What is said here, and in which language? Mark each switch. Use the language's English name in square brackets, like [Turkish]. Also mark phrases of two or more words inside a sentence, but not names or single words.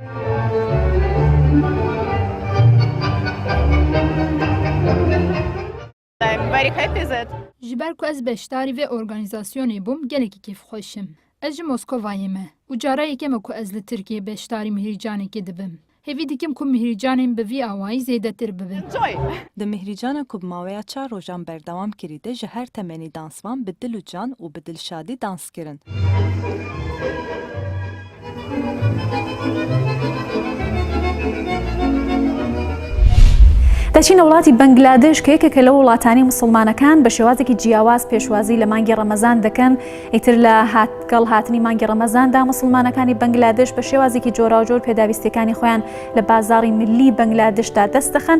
[Kurdish] Ji ber ku ez beşdarî vê organîzasyonê bûm gelekî kêfxweşim. Ez ji Moskowayê me û carayekê me ku ez li Tirkiye beşdarî Mihrîcanekê dibim. Hêvî dikim ku mihrîcanên bi vî awayî zêdetir bibin. Di mihrîcana ku bi maweya 4 rojan berdewam kirî de ji her temenî dansvan bi dil û can û bi dilşadî dans kirin. [Central Kurdish] دەچینە وڵاتی بەنگلادێش کە یەکێکە لە وڵاتانی موسڵمانەکان بە شێوازێکی جیاواز پێشوازی لە مانگی ڕەمەزان دەکەن. ئیتر لە هاتگەڵ هاتنی مانگی ڕەمەزاندا موسڵمانەکانی بەنگلادێش بە شێوازێکی جۆراوجۆر پێداویستیەکانی خۆیان لە بازاڕی ملی بەنگلادێشدا دەست دەخەن.